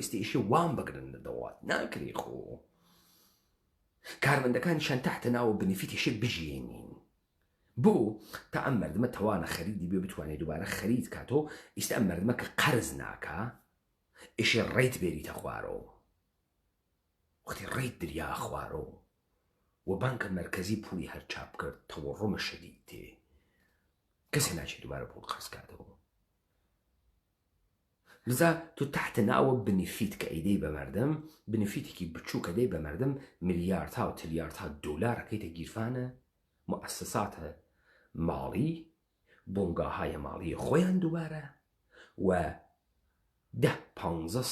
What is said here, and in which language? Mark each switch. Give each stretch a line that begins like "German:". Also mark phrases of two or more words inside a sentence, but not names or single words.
Southern Kurdish: ئێستا ئیشی وام بگرن لە دەوڵات ناکرێ خۆ کارمەندەکانیشان تحتە ناوە بنفیتیشێ بژێنین بۆ تا ئەم مردمە تەوانە خەریدی بێ بتوانێت دووبارە خەرید کاتۆ ئیستا ئەم مردمە کە قەرز ناکا ئیشی ڕێیت بێریتە خوارەوە وەختی ڕێیت دریا خوارەوە و بانکە مەرکەزی پولی هەر چاپ کرد تەوەڕۆمە شەدید تێ کەسێ ناچێت دووبارە پوڵ قەرز کاتەوە. لذا تو تحت ناوە بنفیت کە ئەیدەی بە مردم بنفیتێکی بچوو کە دەی بە مردم ملیاردها و تریاردها دۆلارەکەیتە گیرفانە مؤسساتە ماڵی بۆنگاهای ماڵی خۆیان دووبارە و 10-15